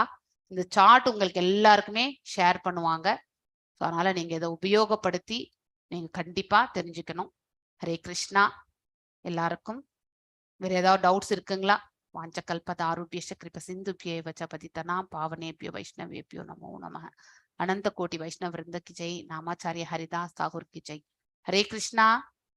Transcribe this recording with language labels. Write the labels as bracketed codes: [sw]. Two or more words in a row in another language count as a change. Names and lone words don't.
[ta] இந்த சார்ட் உங்களுக்கு எல்லாருக்குமே ஷேர் பண்ணுவாங்க. ஸோ அதனால நீங்க இதை உபயோகப்படுத்தி நீங்க கண்டிப்பா தெரிஞ்சுக்கணும். [sa] हरे कृष्णा. [ta] எல்லாருக்கும் வேற ஏதாவது டவுட்ஸ் இருக்குங்களா? [sa] वाञ्छाकल्पतरुभ्यश्च कृप सिन्धुभ्यएव च पतितानां पावनेभ्यो वैष्णवेभ्यो नमो नमः. [hi] अनंत कोटि वैष्णव वृंद की जय. नामाचार्य हरिदास ठाकुर की जय. [sa] हरे कृष्णा.